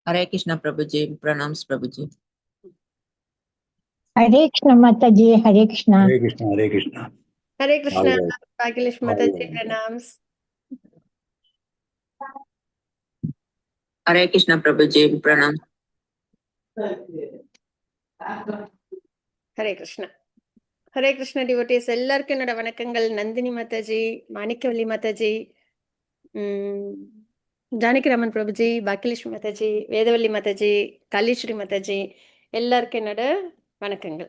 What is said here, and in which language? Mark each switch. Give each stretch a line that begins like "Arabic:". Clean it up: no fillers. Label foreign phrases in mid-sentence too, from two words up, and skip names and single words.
Hindi: हरे कृष्णा प्रभु जी, प्रणाम प्रभु जी। हरे कृष्ण माता जी, हरे कृष्णा। हरे कृष्णा हरे कृष्णा। हरे कृष्णा भागवत भाग्यलक्ष्मी माता जी प्रणाम। हरे कृष्णा प्रभु जी, प्रणाम।
Tamil: ஹரே கிருஷ்ணா. ஹரே கிருஷ்ண டிவோட்டீஸ் எல்லாருக்கும் என்னோட வணக்கங்கள். நந்தினி மாதாஜி, மாணிக்கவல்லி மாதாஜி, ஜானகிராமன் பிரபுஜி, பாக்கியலட்சுமி மாதாஜி, வேதவல்லி மாதாஜி, காளீஸ்வரி மாதாஜி, எல்லாருக்கும் என்னோட வணக்கங்கள்.